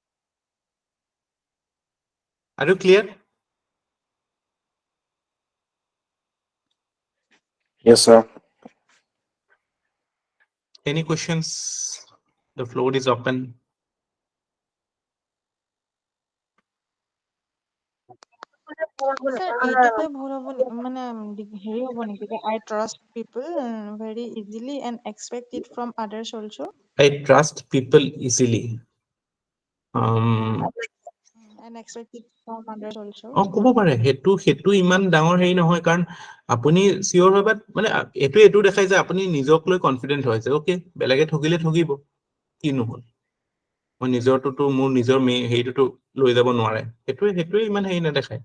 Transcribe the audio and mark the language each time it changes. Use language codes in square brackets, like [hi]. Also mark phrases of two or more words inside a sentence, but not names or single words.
[en] Are you clear? Yes, sir. Any questions? The floor is open. Sir, [as] এইটোতে ভুল হ'ব মানে হেৰি হ'ব নেকি যে [en] I trust people very easily and expect it from others also? I trust people easily. And expect it from others also? [as] ক'ব পাৰে, সেইটো ইমান ডাঙৰ হেৰি নহয়, কাৰণ আপুনি চিয়ৰ হয়, মানে এইটো দেখাই যে আপুনি নিজক লৈ কনফিডেন্ট হয় যে অ'কে বেলেগে ঠগিলে ঠগিব, কি নহ'ল, মই নিজৰটোতো মোৰ নিজৰ হেৰিটোতো লৈ যাব নোৱাৰে, সেইটোৱে ইমান হেৰি নেদেখায়।